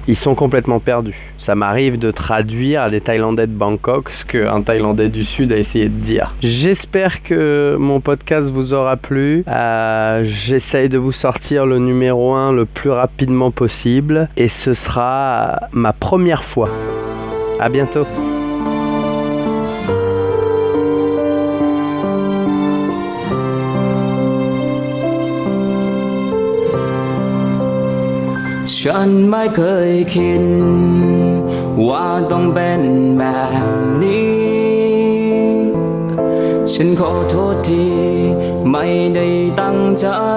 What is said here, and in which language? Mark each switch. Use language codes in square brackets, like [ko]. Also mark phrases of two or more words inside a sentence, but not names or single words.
[fr] Ils sont complètement perdus. Ça m'arrive de traduire à des Thaïlandais de Bangkok ce qu'un Thaïlandais du Sud a essayé de dire. J'espère que mon podcast vous aura plu. J'essaye de vous sortir le numéro 1 le plus rapidement possible. Et ce sera ma première fois. À bientôt. [th] ฉันไม่เคยคิดว่าต้องเป็นแบบนี้ฉันขอโทษที่ไม่ได้ตั้งใจ